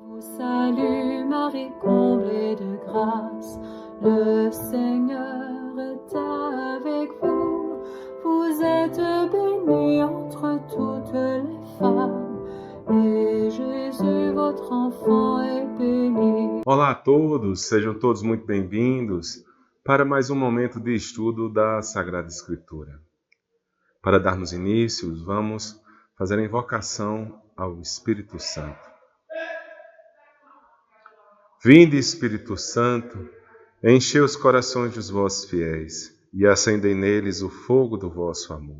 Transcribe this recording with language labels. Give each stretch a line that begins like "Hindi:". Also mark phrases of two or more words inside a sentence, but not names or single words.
French: Salut Marie, comblée de grâce, le Seigneur est avec vous. Vous êtes bénie entre toutes les femmes, et Jésus, votre enfant, est béni.
Portuguese: Olá a todos, sejam todos muito bem-vindos para mais um momento de estudo da Sagrada Escritura. Para darmos início, vamos fazer a invocação ao Espírito Santo. Vinde, Espírito Santo, enchei os corações dos vossos fiéis e acendei neles o fogo do vosso amor.